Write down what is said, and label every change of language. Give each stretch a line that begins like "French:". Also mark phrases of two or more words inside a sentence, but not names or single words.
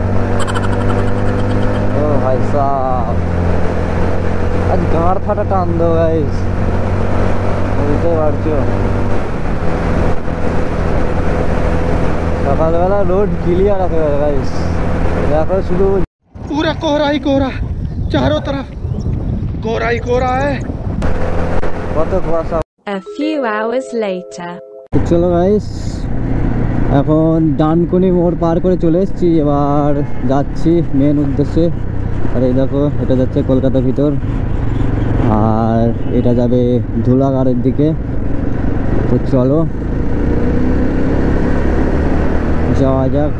Bangla: ও ভাই সাহেব, আজ গাঁড় ফাটা টান দো গাইস, বুঝতে পারছো। সকালবেলা রোড ক্লিয়ার আছে গাইস, দেখো শুধু
Hindi: पूरा कोहरा ही कोहरा, चारों तरफ कोहरा ही कोहरा है।
Bangla: কত কুয়াশা।
English: A few hours later.
Bangla: চলো গাইস, এখন ডানকুনি মোড় পার করে চলে এসেছি। এবার যাচ্ছি মেন উদ্দেশ্যে। আর এই দেখো, এটা যাচ্ছে কলকাতার ভিতর, আর এটা যাবে ধুলাগড়ের দিকে। তো চলো যাওয়া যাক।